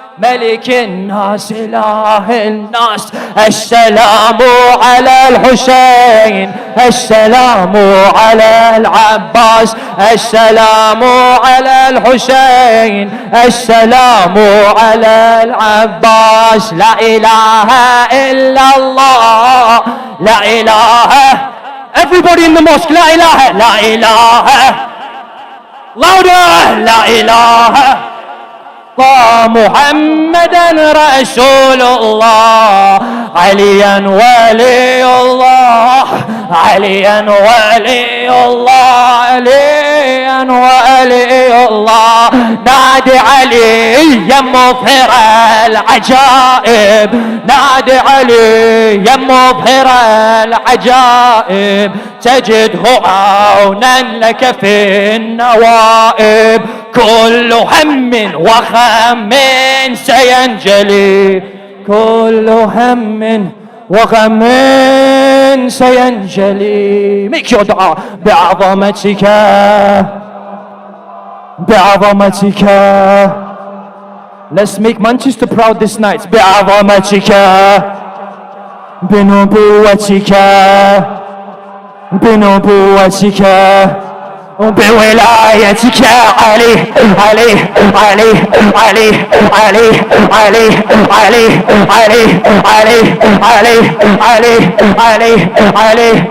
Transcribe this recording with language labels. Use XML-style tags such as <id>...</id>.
<ar>ملك الناس إله الناس. السلام على الحسين، السلام على العباس، السلام على الحسين، السلام على العباس. لا إله إلا الله، لا إله.</ar> <en>Everybody in the mosque,</en> <ar>لا إله، لا إله.</ar> <en>Louder,</en> <ar>لا إله. محمدا رسول الله، عليا ولي الله، عليا ولي الله، عليا ولي الله. نادي علي يا مظهر العجائب، نادي علي يا مظهر العجائب. تجده عونا لك في النوائب. كل هم وغم سينجلي، كل هم وغم سينجلي.</ar> <en>Make your</en> <ar>دعاء بعظمتك، بعظمتك.</ar> <en>Let's make Manchester proud this night.</en> <ar>بعظمتك، بنبوتك، بنبوتك، بولايتك. علي علي علي علي علي علي علي علي علي علي علي علي علي.</ar>